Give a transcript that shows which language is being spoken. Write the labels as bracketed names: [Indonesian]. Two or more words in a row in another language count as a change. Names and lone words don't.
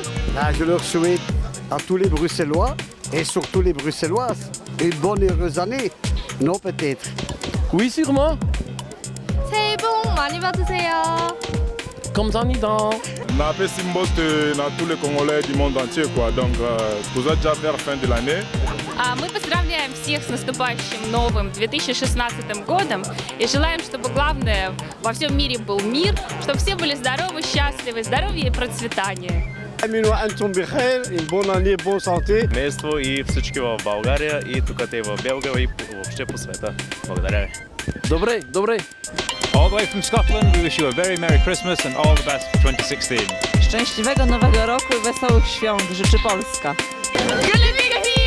[French] Je leur souhaite à tous les Bruxellois et surtout les Bruxelloises une bonne et heureuse année. Non peut-être. Oui, sûrement. [Korean] 새해 복 많이 받으세요. 감사합니다. [French] On a fait Simbos dans tous les Congolais du monde entier, quoi. Donc, vous êtes déjà vers la fin de l'année. [Russian] Мы поздравляем всех с наступающим новым 2016 годом и желаем, чтобы главное во всем мире был мир, чтобы все были здоровы, счастливы, здоровье и процветание. [French] Une bonne année, bonne santé. [Bulgarian] Семейство и всички в България и тук и в Белгия и въобще по света. Благодаря ви. Добре. [English] All the way from Scotland, we wish you a very Merry Christmas and all the best for 2016. [Polish] Szczęśliwego Nowego Roku i wesołych świąt życzy Polska. Gulliviga